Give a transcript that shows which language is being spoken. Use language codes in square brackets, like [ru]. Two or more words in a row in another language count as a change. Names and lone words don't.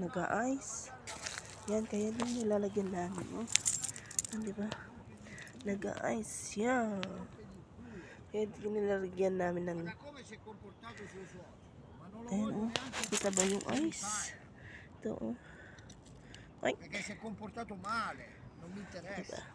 [tl] Nag-ice. Yan, kaya din nilalagyan namin, oh. Di ba? Nag-ice siya. Kaya din nilalagyan namin ng... Ayan, oh. Kita ba yung ice? Ito, oh. Ay. [it] Perché si è comportato male, non mi interessa. [tl] Diba?